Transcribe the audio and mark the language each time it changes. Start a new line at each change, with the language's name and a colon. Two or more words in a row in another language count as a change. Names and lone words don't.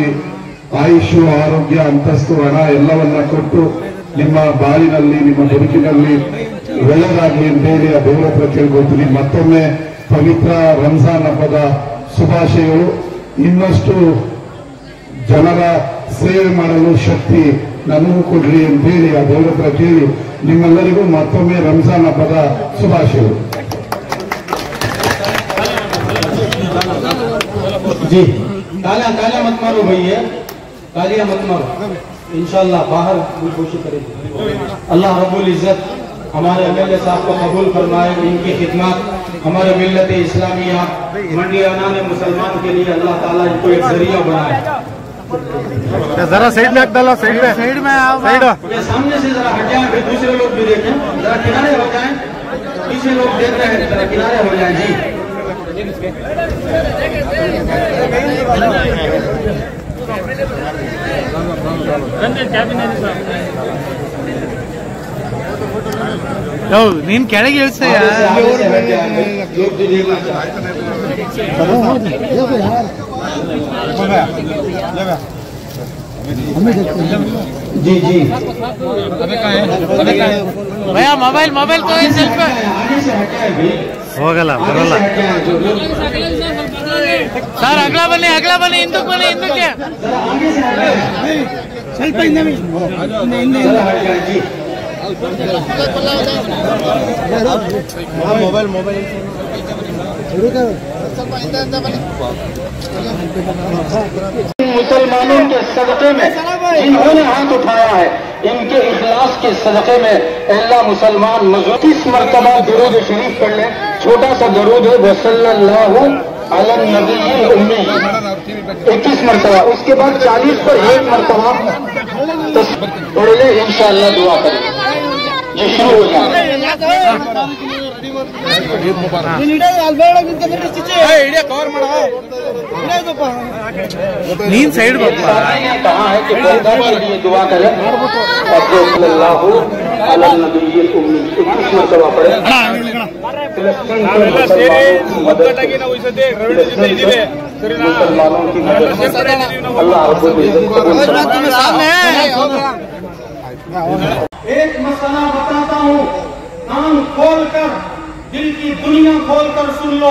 Kannada: ಆಯುಷು, ಆರೋಗ್ಯ, ಅಂತಸ್ತು, ಹಣ ಎಲ್ಲವನ್ನ ಕೊಟ್ಟು ನಿಮ್ಮ ಬಾಳಿನಲ್ಲಿ, ನಿಮ್ಮ ಬದುಕಿನಲ್ಲಿ ಒಳ್ಳೆಯದಾಗಲಿ ಅಂತೇಳಿ ಆ ದೇವರ ಹತ್ರ ಕೇಳ್ಕೊಳ್ತೀನಿ. ಮತ್ತೊಮ್ಮೆ ಪವಿತ್ರ ರಂಜಾನ್ ಹಬ್ಬದ ಶುಭಾಶಯಗಳು. ಇನ್ನಷ್ಟು ಜನರ ಸೇವೆ ಮಾಡಲು ಶಕ್ತಿ ನನಗೂ ಕೊಡ್ಲಿ ಅಂತೇಳಿ ಆ ದೇವರ ಹತ್ರ ಕೇಳಿ ನಿಮ್ಮೆಲ್ಲರಿಗೂ ಮತ್ತೊಮ್ಮೆ ರಂಜಾನ್ ಹಬ್ಬದ ಶುಭಾಶಯಗಳು.
Hindi: जी, तालियां तालियां मत मारो भैया, तालियां मत मारो। इंशाअल्लाह बाहर भी कोशिश करेंगे।
Arabic: الله رب العزة
Hindi: हमारे एमएलए साहब को कबूल फरमाए। इनकी खिदमत हमारे मिल्लत इस्लामिया मंडियाना ने मुसलमान के लिए अल्लाह ताला इनको एक जरिया बनाए। जरा साइड में डालो, साइड में साइड ये सामने से जरा हट जाए, फिर दूसरे लोग भी देखें। जरा किनारे हो जाएं, पीछे लोग देख रहे हैं, जरा किनारे हो जाएं जी।
Kannada: ನೀನ್ ಕೆಳಗೆ ಇಳಿಸ್ತೀಯ.
Hindi: जी जी भैया मोबाइल मोबाइल तो सेल्फ
Kannada: ಹೋಗಲ್ಲ ಬರಲ್ಲ ಸರ್. ಅಗಲ ಬನ್ನಿ ಹಿಂದಕ್ಕೆ ಸ್ವಲ್ಪ ಮೊಬೈಲ್
Hindi: मुसलमानों के सदक़े में जिन्होंने हाथ उठाया है, इनके इखलास के सदक़े में अल्लाह मुसलमान 30 मरतबा दुरूद शरीफ पढ़ लें। छोटा सा दुरूद है,
Arabic: وصلى الله على النبي الأمي,
Hindi: 21 मरतबा। उसके बाद 40 पर 1 मरतबा पढ़ ले, इंशाअल्लाह दुआ करें। ये शुरू हो जाए।
Kannada: ನೀನ್ ಸೈಡ್
Hindi: कहा है कि पर्दा के लिए दुआ करें।
Arabic: صلى الله على النبي الأمي
Hindi: 21 मरतबा पढ़े। मुसलमानों की मदद
Arabic: الله رب العزة
Hindi: एक मसला बताता हूँ, कान खोलकर, दिल की दुनिया खोलकर सुन लो।